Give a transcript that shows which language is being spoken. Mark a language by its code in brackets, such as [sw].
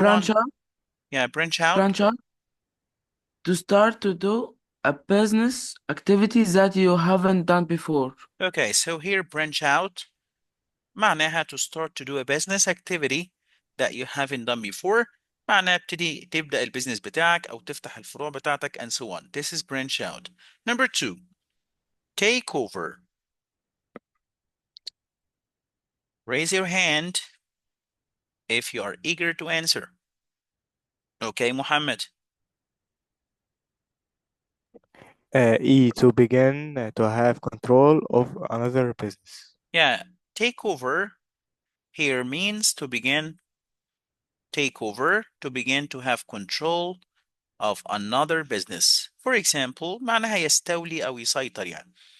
[en] branch one? out. Yeah, branch out. branch out. To start to do a business activity that you haven't done before. Okay, so here branch out [ar] معناها [en] to start to do a business activity that you haven't done before. [ar] معناها تبدأ البيزنس بتاعك أو تفتح الفروع بتاعتك [en] and so on. This is branch out. Number two, take over. Raise your hand if you are eager to answer. Okay, Muhammad. To begin to have control of another business. Yeah, take over here means to begin. Take over, to begin to have control of another business. For example, [ar] معناها يستولي أو يسيطر يعني.